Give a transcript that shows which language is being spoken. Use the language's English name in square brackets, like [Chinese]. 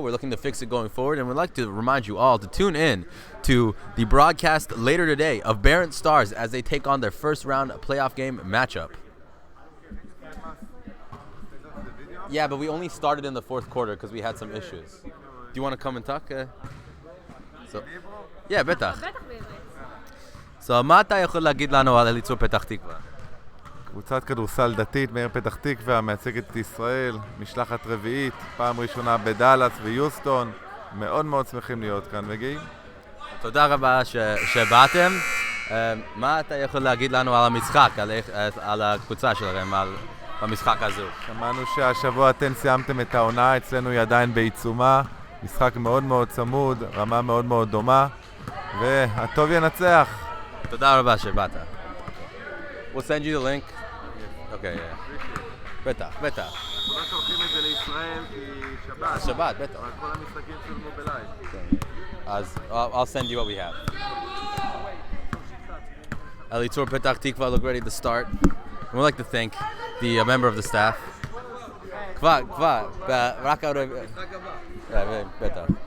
[English] We're looking to fix it going forward, and we'd like to remind you all to tune in to the broadcast later today of Barron Stars as they take on their first round playoff game matchup. Yeah, but we only started in the fourth quarter because we had some issues. Do you want to come and talk? Yeah, [Hebrew] בטח. So, מה אתה יכול להגיד לנו על אליצור פתח תקווה? קבוצת כדורסל דתית בעיר פתח תקווה, מייצגת את ישראל, משלחת רביעית, פעם ראשונה בדאלאס ויוסטון. מאוד מאוד שמחים להיות כאן, וגאים. תודה רבה שבאתם. מה אתה יכול להגיד לנו על המשחק, על הקבוצה שלכם, במשחק הזו? שמענו שהשבוע אתם סיימתם את העונה, אצלנו היא עדיין בעיצומה. משחק מאוד מאוד צמוד, רמה מאוד מאוד דומה, והטוב ינצח. תודה רבה שבאת. [English] We'll send you the link. [Hebrew] אוקיי, בטח. לא שולחים את זה לישראל כי שבת. שבת, בטח. אבל כל המשחקים צולמו בלייב. [English] אז I'll send you what we have. Elitzur Petah Tikva look ready to start. We'd like to thank the member of the staff. [Hebrew] כבר, רק [English] out of... [Hebrew] בטח.